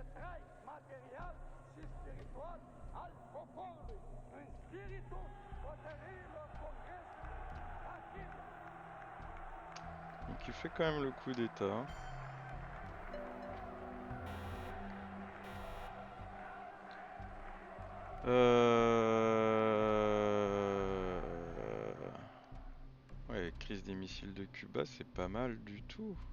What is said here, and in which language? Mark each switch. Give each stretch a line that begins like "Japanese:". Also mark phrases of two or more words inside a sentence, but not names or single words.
Romanian: trai material și spiritual al poporului, în spiritul hotărârilor Congresului rapid.
French: Donc il fait quand même le coup d'état. Ouais, crise des missiles de Cuba, c'est pas mal du tout.